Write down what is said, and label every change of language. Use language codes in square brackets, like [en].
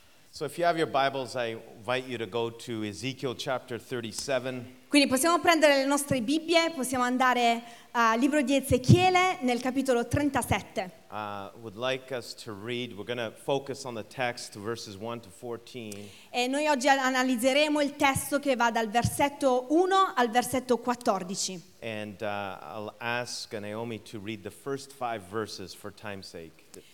[en] So if you have your Bibles, I invite you to go to Ezekiel chapter 37. [it] Quindi possiamo prendere le nostre Bibbie, possiamo andare al libro di Ezechiele nel capitolo 37. [en] Would like us to read. We're going to focus on the text verses 1 to 14. [it] E noi oggi analizzeremo il testo che va dal versetto 1 al versetto 14. [en] And I'll ask Naomi to read the first 5 verses for time's sake.